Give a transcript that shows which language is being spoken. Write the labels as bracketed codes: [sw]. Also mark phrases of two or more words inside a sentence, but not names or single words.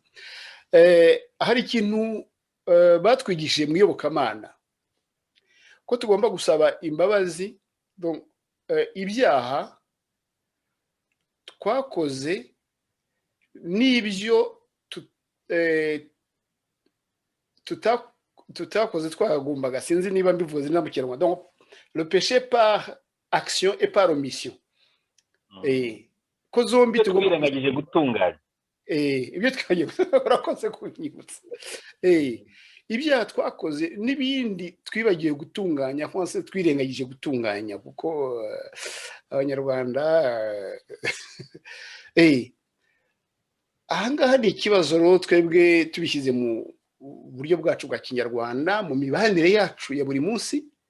[rw] Hari ikintu batwigishije mu iyobokamana, ko tugomba gusaba imbabazi ibyaha twakoze n'ibyo tutakoze twagombaga. Sinzi niba mbivuze na mu Kinyarwanda. [fr] Donc le péché par action et par omission. [rw] Ko zombi tugomba kwirengagije gutunganya. Ibyo twagiye urakoze kunyibutsa. Ibyaha twakoze n'ibindi twibagiye gutunganya, cyangwa se twirengagije gutunganya, kuko Abanyarwanda ahangaha ni ikibazo rero twebwe tubishyize mu buryo bwacu bwa Kinyarwanda, mu mibanire yacu ya buri munsi.